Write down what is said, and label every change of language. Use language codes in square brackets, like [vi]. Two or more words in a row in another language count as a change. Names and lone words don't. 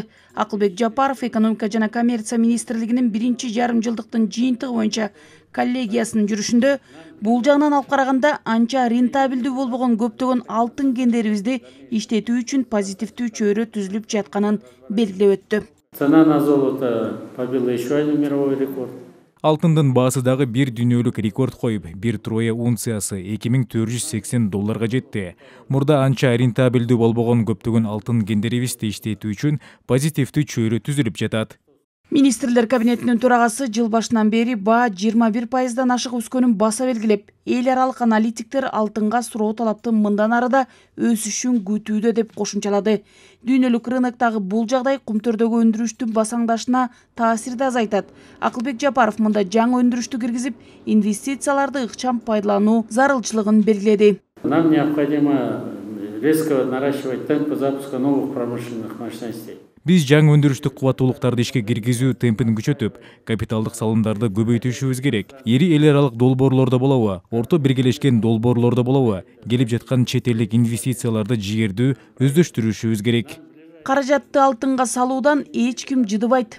[ky] Акылбек Жапаров экономика жана коммерция министрлигинин биринчи жарым жылдыктын жыйынтыгы боюнча коллегиясынын жүрүшүндө бул жагынан алып караганда анча рентабелдүү болбогон көптөгөн алтын кендерибизди иштетүү үчүн позитивдүү чөйрө түзүлүп жатканын белгилеп өттү. [ru] Цена на золото побила еще один мировой рекорд. [ky] Алтындын баасы дагы бир дүйнөлүк рекорд коюп, бир троя унциясы $2480 жетти. Мурда анча рентабелдүү болбогон көптөгөн алтын кендерибизди иштетүү үчүн позитивдүү чөйрө түзүлүп жатат. Министрлер кабинетинин төрагасы жыл башынан бери баа 21%дан ашык өскөнүн баса белгилеп, эл аралык аналитиктер алтынга суроо талаптын мындан ары да өсүшүн күтүүдө деп кошумчалады. Дүйнөлүк рыноктогу бул жагдай кумтөрдөгү өндүрүштүн басаңдашына таасирди азайтат. Акылбек Жапаров мында жаңы өндүрүштү киргизип, инвестицияларды ыкчам пайдалануу зарылчылыгын белгиледи. [ru] Нам необходимо резко наращивать темпы запуска новых промышленных мощностей. [ky] Биз жаңы өндүрүштүк кубаттуулуктарды ишке киргизүү темпин күчөтүп, капиталдык салымдарды көбөйтүшүбүз керек. Ири эл аралык долбоорлордо болобу, орто биргелешкен долбоорлордо болобу, келип жаткан чет элдик инвестицияларды жигердүү өздөштүрүшүбүз керек. Каражатты алтынга салуудан эч ким жыдыбайт.